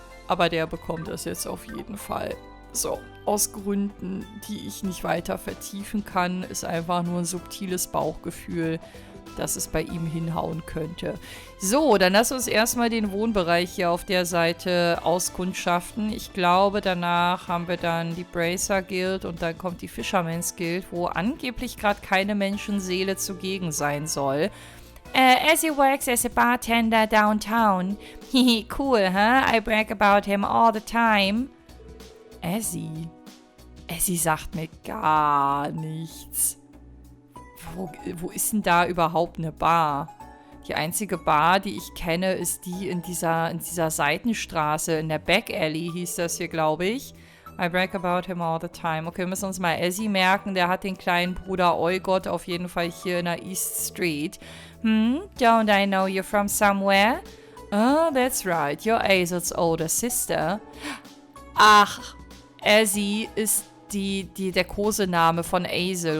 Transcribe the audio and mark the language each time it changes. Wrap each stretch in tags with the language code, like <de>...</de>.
<de>Aber der bekommt das jetzt auf jeden Fall. So, aus Gründen, die ich nicht weiter vertiefen kann, ist einfach nur ein subtiles Bauchgefühl, dass es bei ihm hinhauen könnte. So, dann lass uns erstmal den Wohnbereich hier auf der Seite auskundschaften. Ich glaube, danach haben wir dann die Bracer Guild und dann kommt die Fisherman's Guild, wo angeblich gerade keine Menschenseele zugegen sein soll.</de> <en>Ezzy works as a bartender downtown. Hehe, cool, huh? I brag about him all the time. Ezzy?</en> <de>Ezzy sagt mir gar nichts. Wo ist denn da überhaupt eine Bar? Die einzige Bar, die ich kenne, ist die in dieser Seitenstraße, in der Back Alley hieß das hier, glaube ich.</de> <en>I brag about him all the time.</en> <de>Okay, wir müssen uns mal Ezzy merken. Der hat den kleinen Bruder Eugot auf jeden Fall hier in der East Street.</de> <en>Don't I know you from somewhere? Oh, that's right. You're Azel's older sister.</en> <de>Ach, Ezzy ist der Kosename von Azel.</de>